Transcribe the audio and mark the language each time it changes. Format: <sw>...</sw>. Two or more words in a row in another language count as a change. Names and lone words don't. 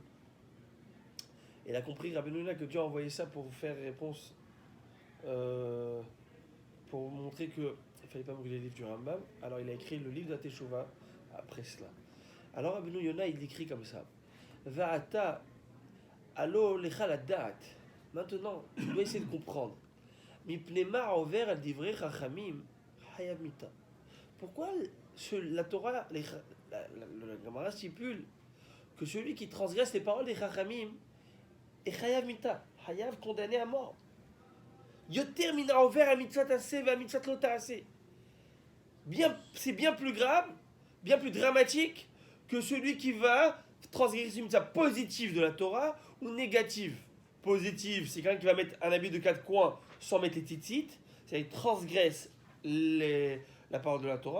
<fr>Et il a compris, Rabbi Yonah, que Dieu a envoyé ça pour faire réponse, pour montrer que il fallait pas brûler les livres du Rambam. Alors il a écrit le livre de la Teshuvah après cela. Alors Rabbi Yonah, il écrit comme ça.</fr> <he>ועתה עלה לך לדעת.</he> <fr>Maintenant, tu dois essayer de comprendre.</fr> <he>מפני מה עובר על דברי חכמים חייב מיתה.</he> <fr>Pourquoi la Torah, la Gemara stipule que celui qui transgresse les paroles des chachamim est</fr> <he>חייב מיתה,</he> <fr>hayav condamné à mort.</fr> <he>יותר מן עובר על מצוות עשה ועל מצוות לא תעשה.</he> <fr>C'est bien plus grave, bien plus dramatique que celui qui va transgresser une mitzvah positive de la Torah ou négative. Positive, c'est quelqu'un qui va mettre un habit de 4 coins sans mettre les tzitzit, c'est-à-dire transgresse la parole de la Torah.</fr>